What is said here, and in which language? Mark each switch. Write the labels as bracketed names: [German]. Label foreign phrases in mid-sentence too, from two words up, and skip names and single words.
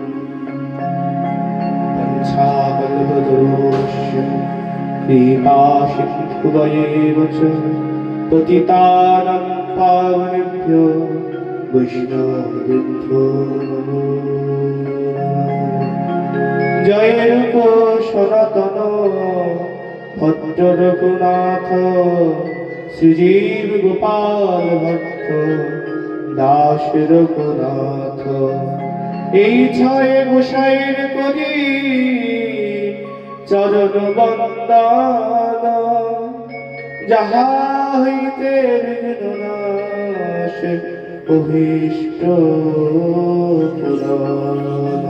[Sanskrit] पञ्चाकल्पतरोश्च कृपासिन्धुवयेव च पतितानां पावनेभ्यो वैष्णवेभ्यो नमो नमः। [Bangla] জয় রূপ সনাতন ভট্ট রঘুনাথ শ্রীজীব গোপাল ভট্ট দাস রঘুনাথ। এই ছয় গোসাইর করি চরণ বন্দন যাহা হইতে বিঘ্ন নাশ অভীষ্ট পুরাণ।